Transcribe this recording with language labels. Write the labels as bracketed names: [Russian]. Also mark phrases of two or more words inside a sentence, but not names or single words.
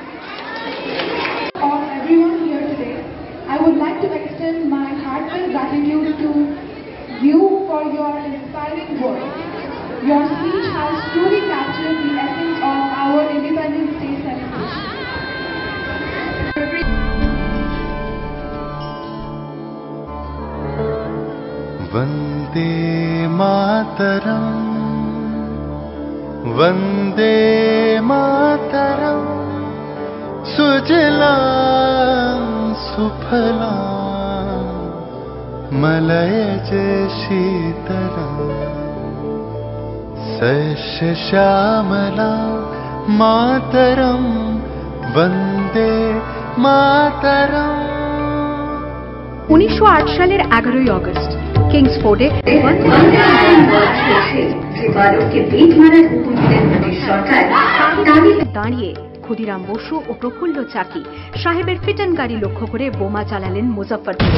[English] Of everyone here today, I would like to extend my heartfelt gratitude to you for your inspiring words. Your speech has truly captured the essence of our Independence Day celebration. [Sanskrit] वन्दे मातरम्, वन्दे मातरम्, सुजलाम् सुफलाम्, मलयज शीतलाम्, सस्य श्यामलाम्, मातरम्, वन्दे मातरम्. [Bangla] 1908 সালের 11ই আগস্ট কিংসফোর্ডে দাঁড়িয়ে ক্ষুদিরাম বসু ও প্রফুল্ল চাকি সাহেবের ফিটন গাড়ি লক্ষ্য করে বোমা চালালেন মুজফ্ফরপুরে।